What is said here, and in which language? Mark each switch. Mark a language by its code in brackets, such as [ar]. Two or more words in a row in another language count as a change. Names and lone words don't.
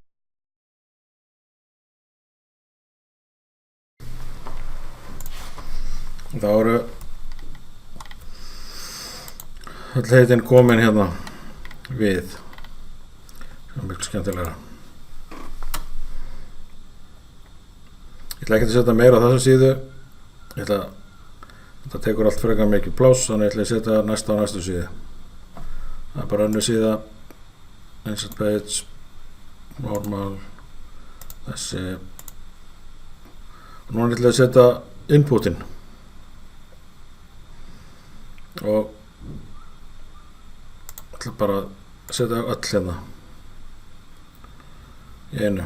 [is] Þá eru öll heitin komin hérna við, sem er mjög skemmtilegra. Ég ætla ekki að setja meira á þessa síðu, þetta tekur allt frekar mikið pláss, þannig ég ætla að setja næsta á næstu síðu. Það er bara önnur síða, [en] insert page, normal, [is] þessi, og núna ætla ég að setja inputin. Og ætla bara að setja öll hérna í einu.